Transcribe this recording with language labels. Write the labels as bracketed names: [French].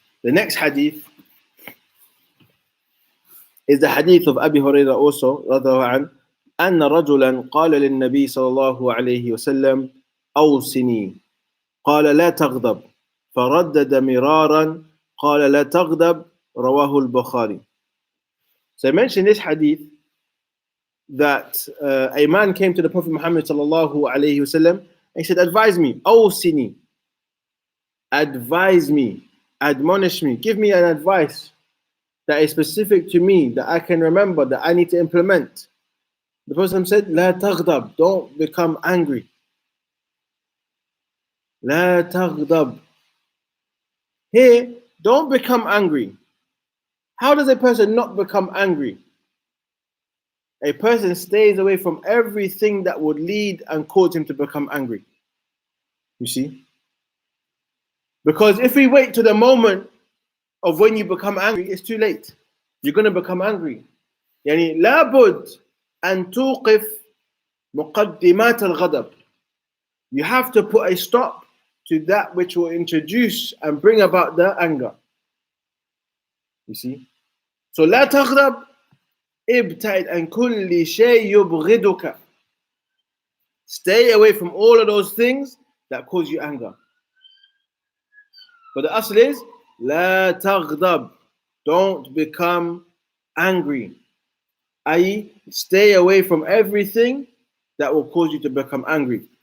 [English] The next hadith is the hadith of Abi Hurairah also, [Arabic] رضي الله عنه, أن رجلا قال للنبي صلى الله عليه وسلم أوصني قال لا تغضب فردد مرارا قال لا تغضب رواه البخاري. [English] So I mentioned this hadith that a man came to the Prophet Muhammad sallallahu alayhi wasallam and he said, advise me, أوصني, advise me, admonish me, give me an advice that is specific to me, that I can remember, that I need to implement. The Prophet said, [Arabic] لا تغضب, [English] don't become angry. [Arabic] لا تغضب. [English] Here, don't become angry. How does a person not become angry? A person stays away from everything that would lead and cause him to become angry. You see? Because if we wait to the moment of when you become angry, it's too late. You're going to become angry. [Arabic] يعني لابد أن توقف مقدمات الغضب. [English] You have to put a stop to that which will introduce and bring about the anger. You see? [Arabic] So لا تغضب ابتعد عن كل شيء يبغضك. [English] Stay away from all of those things that cause you anger. But the asl is [Arabic] لا تغضب. [English] Don't become angry. i.e., stay away from everything that will cause you to become angry.